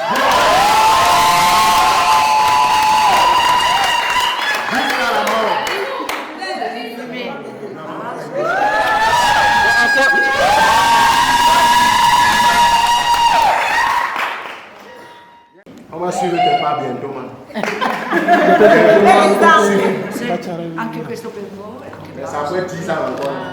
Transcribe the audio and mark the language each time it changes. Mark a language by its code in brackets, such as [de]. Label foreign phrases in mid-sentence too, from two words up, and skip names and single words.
[fr] Jusqu'à la mort. On va suivre tes pas bientôt, man. [it] Anche questo per voi. [fr] Ça fait 10 ans encore.